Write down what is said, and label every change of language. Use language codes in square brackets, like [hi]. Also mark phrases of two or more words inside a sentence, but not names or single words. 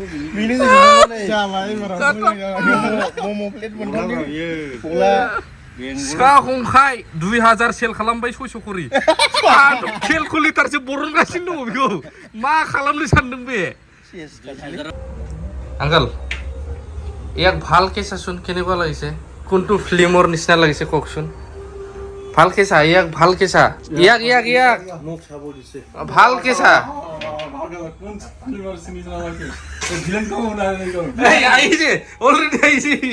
[brx] बेनो होजोबनांगौ जाबाय मम' प्लेट मोनथाम सिखा खंखाय 2000 सेल खालामबाय 600 करि केलकुलेटारसो बरनगासिनो दङ बेखौ मा खालामनो सानदों बे आंकल [as] ইয়াক ভালকে চাচোন কেনেকুৱা লাগিছে কোনটো ফিল্মৰ নিচিনা লাগিছে কওকচোন ভালকে চা ইয়াক ভালকে চা ইয়াক মোক চাব দিছে ভালকে চা আহিছে অলৰেডি আহিছে